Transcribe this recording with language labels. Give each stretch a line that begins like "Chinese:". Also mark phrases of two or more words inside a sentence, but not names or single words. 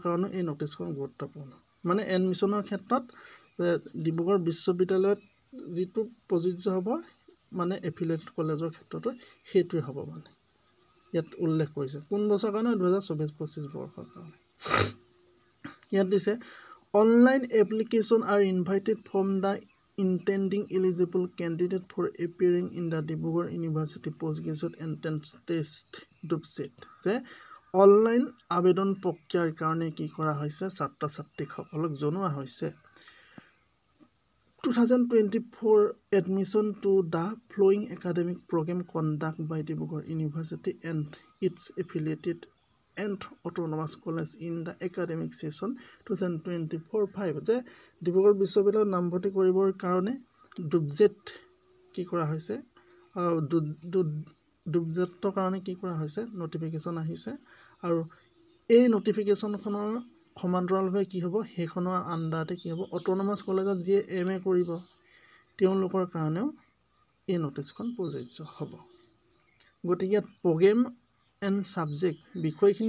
Assamese: কাৰণে এই নোটিছখন গুৰুত্বপূৰ্ণ মানে এডমিশনৰ ক্ষেত্ৰত ডিব্ৰুগড় বিশ্ববিদ্যালয়ত যিটো প্ৰযোজ্য হ'ব মানে
English: affiliated college
Assamese: ক্ষেত্ৰত হেতুই হ'ব মানে ইয়াত উল্লেখ কৰিছে কোন বছৰৰ কাৰণে 2024-25 বৰ্ষৰ কাৰণে ইয়াত দিছে
English: online application are invited from the intending eligible candidate for appearing in the Dibrugarh University Postgraduate Entrance Test DUBZET
Assamese: যে অনলাইন আবেদন প্ৰক্ৰিয়াৰ কাৰণে কি কৰা হৈছে ছাত্ৰ ছাত্ৰীসকলক জনোৱা হৈছে
English: 2024 admission to the following academic program conducted by Dibrugarh University and its affiliated and autonomous college in the academic session 2024-5
Assamese: যে ডিব্ৰুগড় বিশ্ববিদ্যালয়ত নামভৰ্তি কৰিবৰ কাৰণে DUBZET কি কৰা হৈছে DUBZETৰ কাৰণে কি কৰা হৈছে নটিফিকেশন আহিছে আৰু এই নটিফিকেশনখনৰ সমান্তৰালভাৱে কি হ'ব হেখনৰ আন্ডাৰতে কি হ'ব
English: autonomous college
Assamese: যি MA কৰিব তেওঁলোকৰ কাৰণেও এই নোটিছখন প্ৰযোজ্য হ'ব গতিকে
English: program and subject
Assamese: বিষয়খিনি